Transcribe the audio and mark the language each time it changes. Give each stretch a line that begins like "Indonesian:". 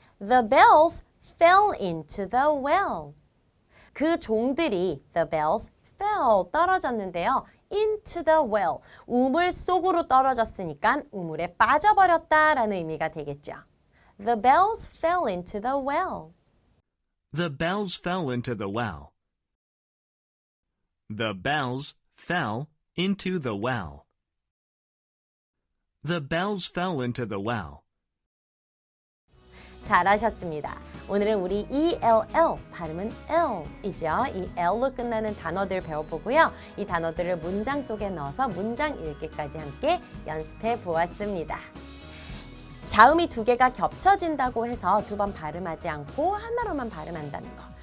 English: The bells fell into the well.
Korean: 그 종들이
English: the bells fell
Korean: 떨어졌는데요.
English: into the well.
Korean: 우물 속으로 떨어졌으니까 우물에 빠져버렸다라는 의미가 되겠죠. The bells fell into the well. The bells fell into the well. The bells fell into the well. The bells fell into the well. 잘하셨습니다. 오늘은 우리 ELL, 발음은 L이죠. 이 L로 끝나는 단어들 배워보고요. 이 단어들을 문장 속에 넣어서 문장 읽기까지 함께 연습해 보았습니다. 자음이 두 개가 겹쳐진다고 해서 두 번 발음하지 않고 하나로만 발음한다는 거.